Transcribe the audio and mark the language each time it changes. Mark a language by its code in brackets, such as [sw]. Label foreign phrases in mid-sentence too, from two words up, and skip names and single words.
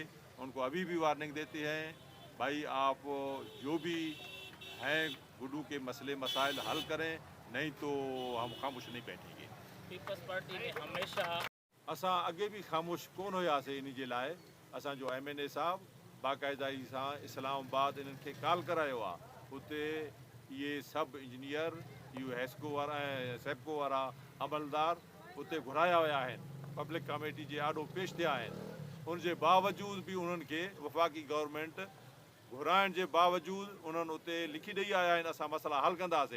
[ur] ان کو ابھی بھی وارننگ دیتے ہیں بھائی آپ جو بھی ہیں گڈو کے مسئلے مسائل حل کریں, نہیں تو ہم خاموش نہیں بیٹھیں گے. پیپلز پارٹی نے ہمیشہ [sd] اساں اگے بھی خاموش کون ہویاسے ان جے لائے. اساں جو ایم این اے صاحب باقاعدگی سان اسلام آباد انہن کي کال करायो आहे. हुते इहे सभु इंजीनियर इहो सेपको वारा अमलदार उते घुराया विया आहिनि. [en] public committee [sd] जे आॾो पेश थिया आहिनि. उन जे बावजूद बि उन्हनि खे वफ़ाक़ी गवर्नमेंट घुराइण जे बावजूद उन्हनि उते लिखी ॾेई आया आहिनि असां मसइला हल कंदासीं.